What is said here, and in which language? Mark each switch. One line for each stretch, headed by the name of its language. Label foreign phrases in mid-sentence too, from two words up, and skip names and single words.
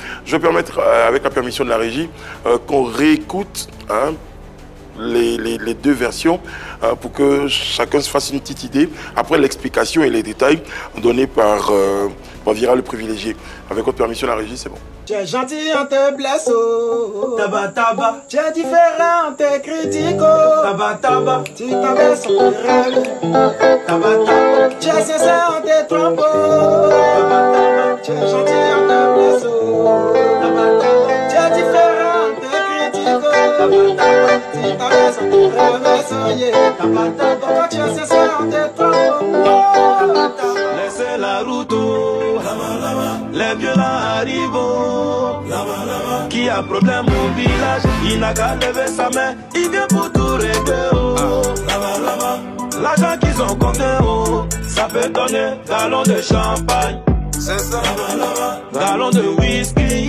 French: Je vais permettre, avec la permission de la régie, qu'on réécoute les deux versions pour que chacun se fasse une petite idée. Après l'explication et les détails donnés par Vira le privilégié. Avec votre permission de la régie, c'est bon. Tu es gentil, on te blesse, oh. Taba taba. Tu es différent, on te critique, oh. Taba taba. Tu t'abaisses, on te rêve. Taba taba. Tu es sincère, on te trompe, oh. Taba taba. Tu es gentil, on te blesse, oh. Taba taba. Tu es différent, on te critique, oh. Taba taba. Tu t'abaisses, on te rêve,
English: so yeah.
French: Taba taba. Quand tu es sincère, on te trompe, oh. Taba taba. Laissez la route, oh. Les violents arrivent, qui a problème au village, il n'a qu'à lever sa main, il vient pour tout régler, oh. L'argent qu'ils ont compté, oh, ça peut donner gallon de champagne, c'est ça, gallon de whisky.